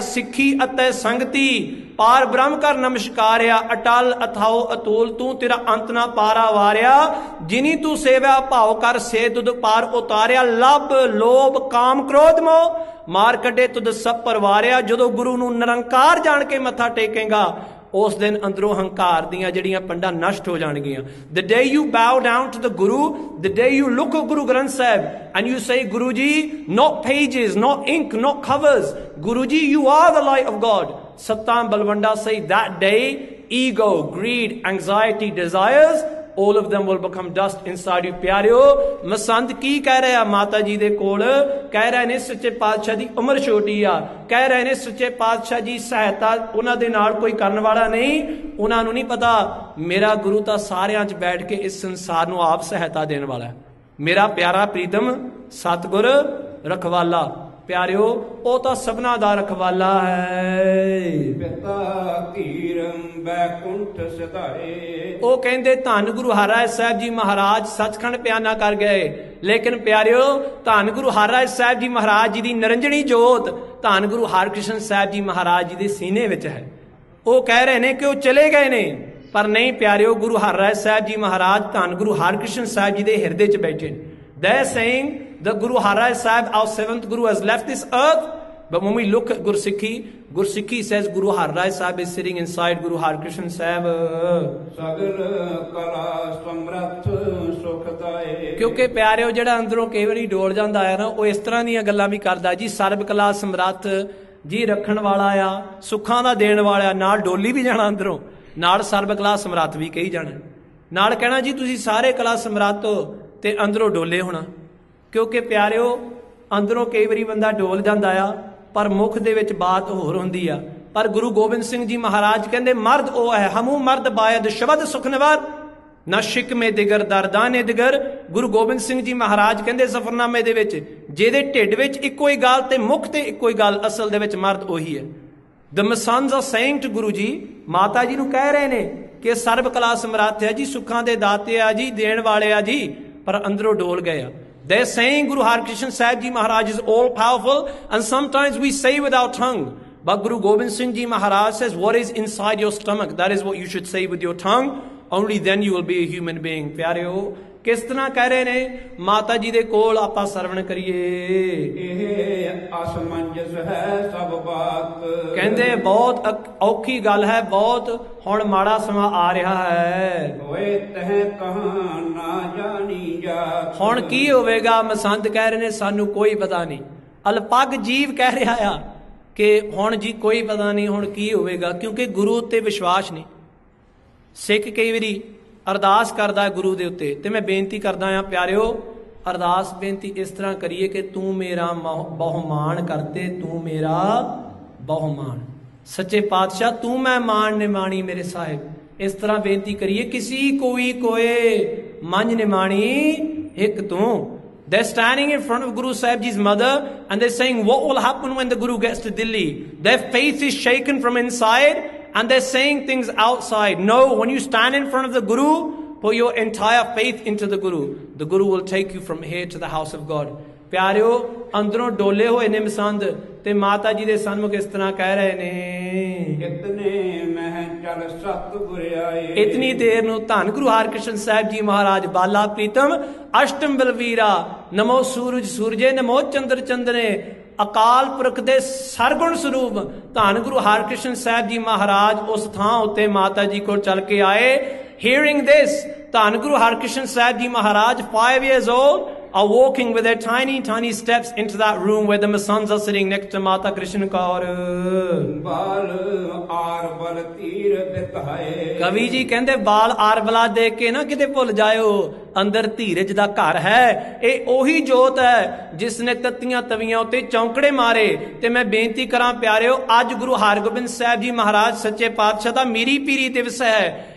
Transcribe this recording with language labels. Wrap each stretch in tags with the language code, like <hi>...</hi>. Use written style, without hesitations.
<pa>ਸਿੱਖੀ ਅਤੇ ਸੰਗਤੀ ਪਾਰ ਬ੍ਰਹਮ ਕਰ ਨਮਸਕਾਰਿਆ, ਅਟਲ ਅਥਾਓ ਅਤੁਲ ਤੂੰ ਤੇਰਾ ਅੰਤ ਨਾ ਪਾਰਾ ਵਾਰਿਆ। ਜਿਨੀ ਤੂੰ ਸੇਵਾ ਭਾਉ ਕਰ ਸੇ ਤੁਧ ਪਾਰ ਉਤਾਰਿਆ। ਲੱਭ ਲੋਭ ਕਾਮ ਕ੍ਰੋਧ ਮੋਹ ਮਾਰ ਕੱਢੇ ਤੁਧ ਸਭ ਪਰਵਾਰਿਆ। ਜਦੋਂ ਗੁਰੂ ਨੂੰ ਨਿਰੰਕਾਰ ਜਾਣ ਕੇ ਮੱਥਾ ਟੇਕੇਗਾ, ਉਸ ਦਿਨ ਅੰਦਰੋਂ ਹੰਕਾਰ ਦੀਆਂ ਜਿਹੜੀਆਂ ਪੰਡਾਂ ਨਸ਼ਟ ਹੋ ਜਾਣਗੀਆਂ।</pa> <en>The day you bow down to the Guru, the day you look at Guru Granth Sahib and you say, Guru Ji, not pages, not ink, not covers, Guru Ji, you are the light of God. Sattam Balwanda say that day, ego, greed, anxiety, desires, all of them will become dust inside you.</en> <pa>ਪਿਆਰਿਓ, ਮਸੰਦ ਕੀ ਕਹਿ ਰਿਹਾ ਮਾਤਾ ਜੀ ਦੇ ਕੋਲ? ਕਹਿ ਰਹੇ ਨੇ ਸੱਚੇ ਪਾਤਸ਼ਾਹ ਦੀ ਉਮਰ ਛੋਟੀ ਆ, ਕਹਿ ਰਹੇ ਨੇ ਸੱਚੇ ਪਾਤਸ਼ਾਹ ਜੀ ਸਹਾਇਤਾ ਉਹਨਾਂ ਦੇ ਨਾਲ ਕੋਈ ਕਰਨ ਵਾਲਾ ਨਹੀਂ। ਉਹਨਾਂ ਨੂੰ ਨਹੀਂ ਪਤਾ ਮੇਰਾ ਗੁਰੂ ਤਾਂ ਸਾਰਿਆਂ 'ਚ ਬੈਠ ਕੇ ਇਸ ਸੰਸਾਰ ਨੂੰ ਆਪ ਸਹਾਇਤਾ ਦੇਣ ਵਾਲਾ ਹੈ। ਮੇਰਾ ਪਿਆਰਾ ਪ੍ਰੀਤਮ ਸਤਿਗੁਰ ਰਖਵਾਲਾ। ਪਿਆਰਿਓ, ਉਹ ਤਾਂ ਸਭਨਾ ਦਾ ਰਖਵਾਲਾ ਹੈ। ਪਿਤਾ ਧੀਰਮ ਬੈਕੁੰਠ ਸਿਧਾਰੇ। ਉਹ ਕਹਿੰਦੇ ਧੰਨ ਗੁਰੂ ਹਰਿਰਾਏ ਸਾਹਿਬ ਜੀ ਮਹਾਰਾਜ ਸੱਚਖੰਡ ਪਿਆਨਾ ਕਰ ਗਏ, ਲੇਕਿਨ ਪਿਆਰਿਓ ਧੰਨ ਗੁਰੂ ਹਰਿਰਾਏ ਸਾਹਿਬ ਜੀ ਮਹਾਰਾਜ ਜੀ ਦੀ ਨਿਰੰਜਣੀ ਜੋਤ ਧੰਨ ਗੁਰੂ ਹਰਕ੍ਰਿਸ਼ਨ ਸਾਹਿਬ ਜੀ ਮਹਾਰਾਜ ਜੀ ਦੇ ਸੀਨੇ ਵਿੱਚ ਹੈ। ਉਹ ਕਹਿ ਰਹੇ ਨੇ ਕਿ ਉਹ ਚਲੇ ਗਏ ਨੇ, ਪਰ ਨਹੀਂ ਪਿਆਰਿਓ, ਗੁਰੂ ਹਰਿਰਾਏ ਸਾਹਿਬ ਜੀ ਮਹਾਰਾਜ ਧੰਨ ਗੁਰੂ ਹਰਕ੍ਰਿਸ਼ਨ ਸਾਹਿਬ ਜੀ ਦੇ ਹਿਰਦੇ 'ਚ ਬੈਠੇ ਨੇ।</pa> <en>They are saying that Guru Harirai Sahib, our seventh Guru, has left this earth. But when we look at Gursikhi says Guru Harirai Sahib is sitting inside Guru Harkrishan Sahib.</en> <pa>Sagar kala samrat sukhdaye। ਕਿਉਂਕਿ ਪਿਆਰਿਓ ਜਿਹੜਾ ਅੰਦਰੋਂ ਕਈ ਵਾਰੀ ਡੋਲ ਜਾਂਦਾ ਹੈ ਨਾ, ਉਹ ਇਸ ਤਰ੍ਹਾਂ ਦੀਆਂ ਗੱਲਾਂ ਵੀ ਕਰਦਾ ਜੀ। ਸਰਬ ਕਲਾ ਸਮਰੱਥ ਜੀ ਰੱਖਣ ਵਾਲਾ ਆ, ਸੁੱਖਾਂ ਦਾ ਦੇਣ ਵਾਲਾ, ਨਾਲ ਡੋਲੀ ਵੀ ਜਾਣਾ ਅੰਦਰੋਂ, ਨਾਲ ਸਰਬ ਕਲਾ ਸਮਰੱਥ ਵੀ ਕਹੀ ਜਾਣਾ, ਨਾਲ ਕਹਿਣਾ ਜੀ ਤੁਸੀਂ ਸਾਰੇ ਕਲਾ ਸਮਰੱਥ ਹੋ ਤੇ ਅੰਦਰੋਂ ਡੋਲੇ ਹੋਣਾ। ਕਿਉਂਕਿ ਪਿਆਰਿਓ ਅੰਦਰੋਂ ਕਈ ਵਾਰੀ ਬੰਦਾ ਡੋਲ ਜਾਂਦਾ ਆ, ਪਰ ਮੁੱਖ ਦੇ ਵਿੱਚ ਬਾਤ ਹੋਰ ਹੁੰਦੀ ਆ। ਪਰ ਗੁਰੂ ਗੋਬਿੰਦ ਸਿੰਘ ਜੀ ਮਹਾਰਾਜ ਕਹਿੰਦੇ ਮਰਦ ਉਹ ਹੈ</pa> <fa>ਹਮੂ ਮਰਦ ਬਾਇਦ ਸ਼ਬਦ ਸੁਖਨਵਰ ਨਾ ਸ਼ਿਕਮੇ ਦਿਗਰ ਦਰਦਾਨੇ ਦਿਗਰ।</fa> <pa>ਗੁਰੂ ਗੋਬਿੰਦ ਸਿੰਘ ਜੀ ਮਹਾਰਾਜ ਕਹਿੰਦੇ ਜ਼ਫਰਨਾਮੇ ਦੇ ਵਿੱਚ, ਜਿਹਦੇ ਢਿੱਡ ਵਿੱਚ ਇੱਕੋ ਹੀ ਗੱਲ ਤੇ ਮੁੱਖ ਤੇ ਇੱਕੋ ਹੀ ਗੱਲ, ਅਸਲ ਦੇ ਵਿੱਚ ਮਰਦ ਉਹੀ ਹੈ।</pa> <en>the Masands are saying to</en> <pa>Guru ji, ਮਾਤਾ ਜੀ ਨੂੰ ਕਹਿ ਰਹੇ ਨੇ ਕਿ ਸਰਬ ਕਲਾ ਸਮਰੱਥ ਹੈ ਜੀ, ਸੁੱਖਾਂ ਦੇ ਦਾਤੇ ਆ ਜੀ, ਦੇਣ ਵਾਲੇ ਆ ਜੀ, ਪਰ ਅੰਦਰੋਂ ਡੋਲ ਗਏ ਆ।</pa> <en>They're saying Guru Harkrishan Sahib Ji Maharaj is all powerful, and sometimes we say with our tongue, but Guru Gobind Singh Ji Maharaj says what is inside your stomach, that is what you should say with your tongue, only then you will be a human being।</en> <pa>ਪਿਆਰਿਓ ਕਿਸ ਤਰ੍ਹਾਂ ਕਹਿ ਰਹੇ ਨੇ, ਮਾਤਾ ਜੀ ਦੇ ਕੋਲ ਆਪਾਂ ਸਰਵਣ ਕਰੀਏ। ਇਹ ਅਸਮੰਜਸ ਹੈ ਸਭ ਬਾਤ, ਕਹਿੰਦੇ ਬਹੁਤ ਔਖੀ ਗੱਲ ਹੈ, ਬਹੁਤ ਹੁਣ ਮਾੜਾ ਸਮਾਂ ਆ ਰਿਹਾ ਹੈ। ਹੋਏ ਤਹ ਕਹਾਂ ਨਾ ਜਾਣੀ ਜਾਤ, ਹੁਣ ਕੀ ਹੋਵੇਗਾ? ਮਸੰਦ ਕਹਿ ਰਹੇ ਨੇ ਸਾਨੂੰ ਕੋਈ ਪਤਾ ਨਹੀਂ। ਅਲਪੱਗ ਜੀਵ ਕਹਿ ਰਿਹਾ ਆ ਕਿ ਹੁਣ ਜੀ ਕੋਈ ਪਤਾ ਨਹੀਂ ਹੁਣ ਕੀ ਹੋਵੇਗਾ, ਕਿਉਂਕਿ ਗੁਰੂ ਉੱਤੇ ਵਿਸ਼ਵਾਸ ਨਹੀਂ। ਸਿੱਖ ਕਈ ਵਾਰੀ ਅਰਦਾਸ ਕਰਦਾ ਗੁਰੂ ਦੇ ਉੱਤੇ, ਤੇ ਮੈਂ ਬੇਨਤੀ ਕਰਦਾ ਆ ਪਿਆਰਿਓ, ਅਰਦਾਸ ਬੇਨਤੀ ਇਸ ਤਰ੍ਹਾਂ ਕਰੀਏ ਕਿ ਤੂੰ ਮੇਰਾ ਬਹੁਮਾਨ ਕਰਤੇ, ਤੂੰ ਮੇਰਾ ਬਹੁਮਾਨ, ਸੱਚੇ ਪਾਤਸ਼ਾਹ ਤੂੰ ਮੈਂ ਮਾਣ ਨਿਮਾਣੀ ਮੇਰੇ ਸਾਹਿਬ, ਇਸ ਤਰ੍ਹਾਂ ਬੇਨਤੀ ਕਰੀਏ। ਕਿਸੀ ਕੋਈ ਕੋਏ ਮੰਝ ਨਿਮਾਣੀ ਇੱਕ ਤੂੰ।</pa> <en>They're standing in front of Guru Sahib Ji's mother and they're saying what will happen when the Guru gets to Delhi. Their faith is shaken from inside and they're saying things outside. No, when you stand in front of the Guru, put your entire faith into the Guru. The Guru will take you from here to the house of God.</en> <pa>ਪਿਆਰਿਓ ਅੰਦਰੋਂ ਡੋਲੇ ਹੋਏ ਨੇ ਮਸੰਦ, ਤੇ ਮਾਤਾ ਜੀ ਦੇ ਸਨਮੁਖ ਇਸ ਤਰ੍ਹਾਂ ਕਹਿ ਰਹੇ ਨੇ, ਇਤਨੇ ਮਹਿ ਚਲ ਸਤਿਗੁਰ ਆਏ। ਇਤਨੀ ਦੇਰ ਨੂੰ ਧੰਨ ਗੁਰੂ ਹਰਕ੍ਰਿਸ਼ਨ ਸਾਹਿਬ ਜੀ ਮਹਾਰਾਜ ਬਾਲਾ ਪ੍ਰੀਤਮ ਅਸ਼ਟਮ ਬਲਵੀਰਾ, ਨਮੋ ਸੂਰਜ ਸੂਰਜੇ, ਨਮੋ ਚੰਦਰ ਚੰਦਨੇ, ਅਕਾਲ ਪੁਰਖ ਦੇ ਸਰਗੁਣ ਸਰੂਪ ਧੰਨ ਗੁਰੂ ਹਰਕ੍ਰਿਸ਼ਨ ਸਾਹਿਬ ਜੀ ਮਹਾਰਾਜ ਉਸ ਥਾਂ ਉੱਤੇ ਮਾਤਾ ਜੀ ਕੋਲ ਚੱਲ ਕੇ ਆਏ।</pa> <en>Hearing this, ਧੰਨ Guru Harkrishan Sahib ji Maharaj 5 years old are walking with their tiny steps into that room where the Masands are sitting next to Mata Krishna Kaur।</en> <pa>Ball R ਬਲ ਤੀਰ ਦਿਖਾਏ। ਕਵੀ ਜੀ ਕਹਿੰਦੇ ਬਾਲ ਆਰ ਬਲਾ ਦੇਖ ਕੇ ਨਾ ਕਿਤੇ ਭੁੱਲ ਜਾਇਓ, ਅੰਦਰ ਧੀਰਜ ਦਾ ਘਰ ਹੈ। ਇਹ ਉਹੀ ਜੋਤ ਹੈ ਜਿਸ ਨੇ ਤੱਤੀਆਂ ਤਵੀਆਂ ਉੱਤੇ ਚੌਂਕੜੇ ਮਾਰੇ। ਤੇ ਮੈਂ ਬੇਨਤੀ ਕਰਾਂ ਪਿਆਰਿਓ, ਅੱਜ ਗੁਰੂ ਹਰਗੋਬਿੰਦ ਸਾਹਿਬ ਜੀ ਮਹਾਰਾਜ ਸੱਚੇ ਪਾਤਸ਼ਾਹ ਦਾ ਮੀਰੀ ਪੀਰੀ ਦਿਵਸ ਹੈ।</pa>